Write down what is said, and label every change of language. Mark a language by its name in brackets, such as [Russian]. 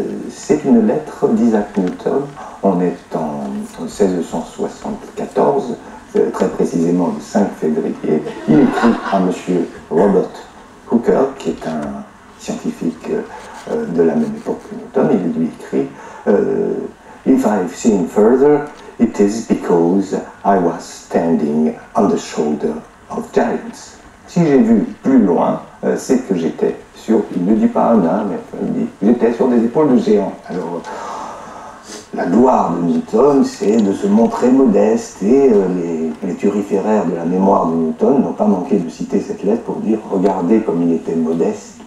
[French] C'est une lettre d'Isaac Newton. On est en 1674, très précisément le 5 février. Il écrit à M. Robert Hooker, qui est un scientifique de la même époque que Newton. Il lui écrit [English] If I've seen further, it is because I was standing on the shoulder of giants. [French] Si j'ai vu plus loin, c'est que j'étais sur, il ne dit pas un nain, mais enfin, il dit, j'étais sur des épaules de géants. Alors, la gloire de Newton, c'est de se montrer modeste, et les turiféraires de la mémoire de Newton n'ont pas manqué de citer cette lettre pour dire, regardez comme il était modeste,